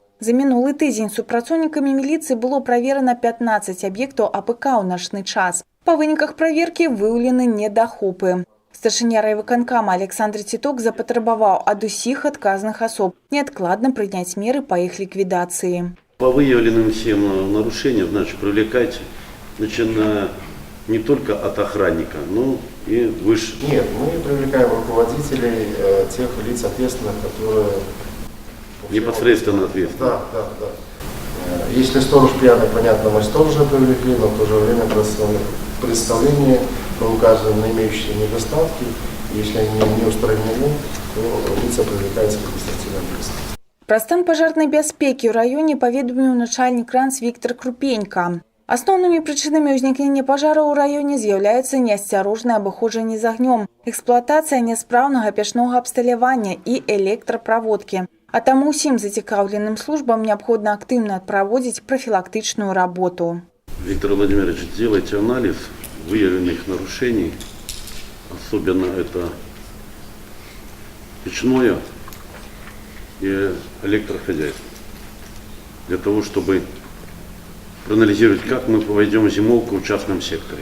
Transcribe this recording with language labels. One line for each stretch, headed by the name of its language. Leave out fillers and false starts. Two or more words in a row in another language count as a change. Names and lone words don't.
Belarusian: За мінулы тыдзень супрацоўнікамі міліцыі было праверана 15 аб'ектаў АПК ў начны час. Па выніках праверкі выяўлены недахопы. Старшыня райвыканкама Александр Титок запатрабаваў ад усіх адказных асоб неадкладна прыняць меры па іх ліквідацыі.
Russian: По выявленным всем нарушениям, значит, привлекайте, начиная не только от охранника, но и выше. Нет, мы привлекаем руководителей, тех лиц ответственных, которые... Непосредственно ответственны. Да. Если сторож пьяный, понятно, мы сторожа привлекли, но в то же время представление мы указываем на имеющиеся недостатки. Если они не устранены, то лица привлекаются к административной ответственности.
Belarusian: Пра стан пажарнай бяспекі ў раёне паведаміў начальнік РАНС Віктор Крупенька. Асноўнымі прычынамі ўзнікнення пажараў у раёне з'яўляюцца неасцярожнае абыходжанне з агнём, эксплуатацыя няспраўнага печнога абсталявання і электраправодкі. А таму усім зацікаўленым службам неабходна актыўна праводзіць прафілактычную работу.
Russian: Виктор Владимирович, делайте анализ выявленных нарушений, особенно это печное и электрохозяйство, для того, чтобы проанализировать, как мы проведем зимовку в частном секторе.